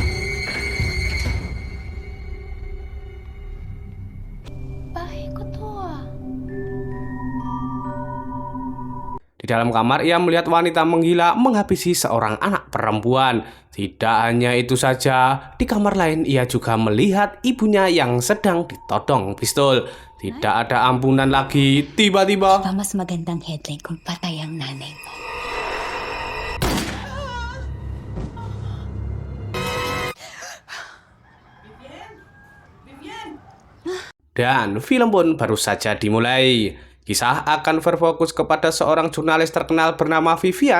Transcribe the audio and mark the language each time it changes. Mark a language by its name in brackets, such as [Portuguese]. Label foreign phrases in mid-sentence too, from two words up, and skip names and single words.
[Indonesian] Di dalam kamar ia melihat wanita menggila menghabisi seorang anak perempuan. Tidak hanya itu saja, di kamar lain ia juga melihat ibunya yang sedang ditodong pistol. Tidak ada ampunan lagi. Tiba-tiba [Filipino] mas magandang headline kung patay ang nanay mo. [Indonesian] dan film pun baru saja dimulai. Kisah akan berfokus kepada seorang jurnalis terkenal bernama Vivian.